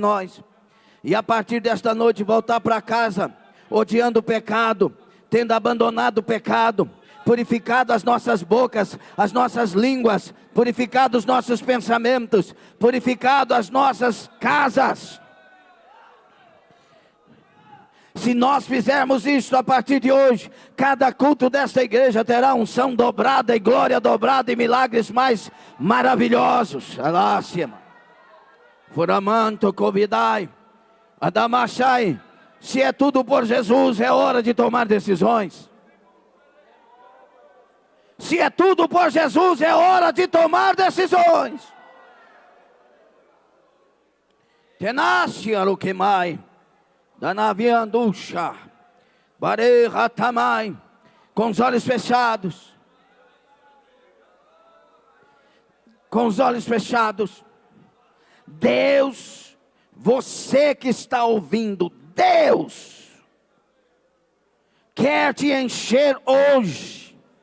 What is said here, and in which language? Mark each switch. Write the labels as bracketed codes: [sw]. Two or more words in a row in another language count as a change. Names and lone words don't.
[pt] nós, e a partir desta noite voltar para casa, odiando o pecado, tendo abandonado o pecado, purificado as nossas bocas, as nossas línguas, purificado os nossos pensamentos, purificado as nossas casas. Se nós fizermos isso a partir de hoje, cada culto desta igreja terá unção dobrada e glória dobrada e milagres mais maravilhosos. Alácima. Furamanto, convidai. Adamachai. Se é tudo por Jesus, é hora de tomar decisões. Se é tudo por Jesus, é hora de tomar decisões. Tenace aluquemai. Danavianducha, Bareja Tamai, com os olhos fechados, com os olhos fechados. Deus, você que está ouvindo, Deus quer te encher hoje.